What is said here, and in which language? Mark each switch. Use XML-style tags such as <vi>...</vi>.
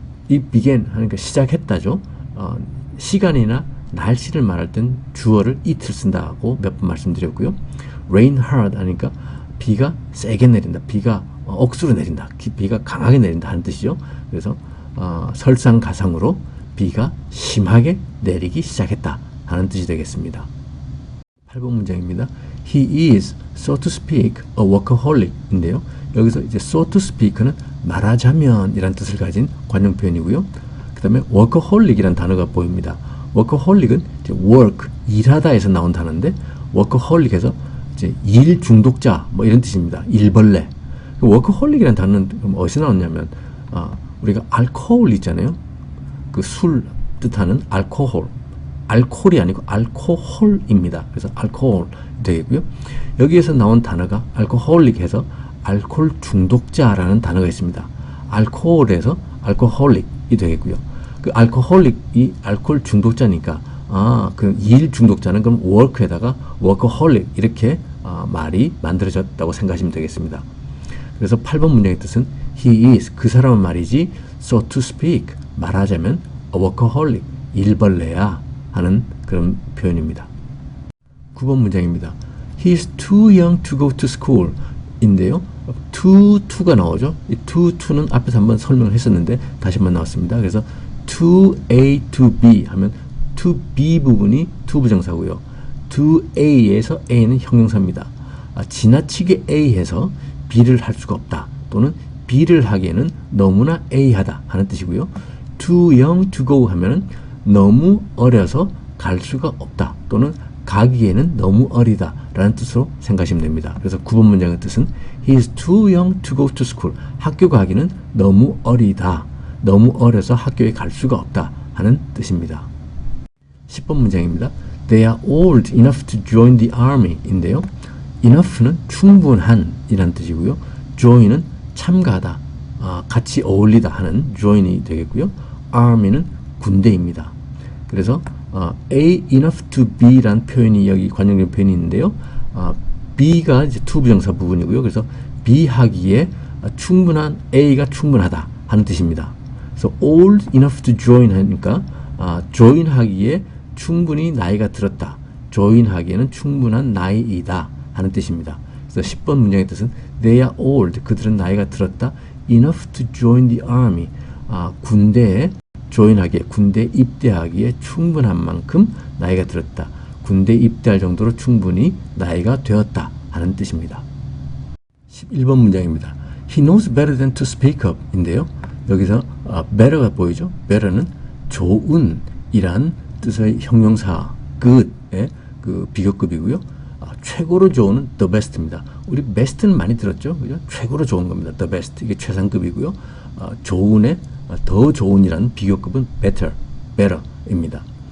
<ko>It began 하니까 시작했다죠. 시간이나 날씨를 말할 땐 주어를 it을 쓴다고 몇 번 말씀드렸고요. rain hard 하니까 비가 세게 내린다. 비가 억수로 내린다. 비가 강하게 내린다 하는 뜻이죠. 그래서 설상가상으로 비가 심하게 내리기 시작했다 하는 뜻이 되겠습니다. 8번 문장입니다.</ko> <en>He is, so to speak, a workaholic</en> <ko>인데요. 여기서 이제 so to speak는 말하자면 이란 뜻을 가진 관용 표현이고요. 그 다음에 workaholic 이란 단어가 보입니다. workaholic은 이제 work, 일하다에서 나온 단어인데 workaholic에서 이제 일 중독자 뭐 이런 뜻입니다. 일벌레. workaholic이라는 단어는 어디서 나왔냐면 우리가 알코올 있잖아요. 그 술 뜻하는 알코올. 알코올이 아니고 알코홀입니다. 그래서 알코올 되겠고요. 여기에서 나온 단어가 알코홀릭해서 알코올 중독자라는 단어가 있습니다. 알코올에서 알코홀릭이 되겠고요. 그 알코홀릭이 알코올 중독자니까 그 일 중독자는 그럼 work에다가 workaholic 이렇게 말이 만들어졌다고 생각하시면 되겠습니다. 그래서 8번 문장의 뜻은 he is 그 사람은 말이지 so to speak 말하자면 a workaholic 일벌레야 하는 그런 표현입니다. 9번 문장입니다.</ko> <en>He is too young to go to school</en> <ko>인데요. to가 나오죠. 이 to는 앞에서 한번 설명을 했었는데 다시 한번 나왔습니다. 그래서 to A to B 하면 to B 부분이 to 부정사고요. to A에서 A는 형용사입니다. 지나치게 A해서 B를 할 수가 없다. 또는 B를 하기에는 너무나 A하다 하는 뜻이고요. too young to go 하면은 너무 어려서 갈 수가 없다. 또는 가기에는 너무 어리다 라는 뜻으로 생각하시면 됩니다. 그래서 9번 문장의 뜻은</ko> <en>He is too young to go to school.</en> <ko>학교 가기는 너무 어리다. 너무 어려서 학교에 갈 수가 없다 하는 뜻입니다. 10번 문장입니다.</ko> <en>They are old enough to join the army</en> <ko>인데요. enough는 충분한 이란 뜻이고요. join은 참가하다, 같이 어울리다 하는 join이 되겠고요. army는 군대입니다. 그래서 A enough to be 란 표현이 여기 관용된 표현이 있는데요. B가 이제 to 부정사 부분이고요. 그래서 B 하기에 충분한 A가 충분하다 하는 뜻입니다. 그래서 old enough to join 하니까 join 하기에 충분히 나이가 들었다. join 하기에는 충분한 나이이다 하는 뜻입니다. 그래서 10번 문장의 뜻은 they are old 그들은 나이가 들었다. enough to join the army 군대에 조인하기에 군대 입대하기에 충분한 만큼 나이가 들었다. 군대 입대할 정도로 충분히 나이가 되었다 하는 뜻입니다. 11번 문장입니다.</ko> <en>He knows better than to speak up</en> <ko>인데요. 여기서 better가 보이죠? better는 좋은이란 뜻의 형용사 good의 그 비교급이고요. 최고로 좋은은 the best입니다. 우리 best는 많이 들었죠? 그죠? 최고로 좋은 겁니다. the best 이게 최상급이고요. 좋은의 더 좋은이라는 비교급은 better입니다.</ko>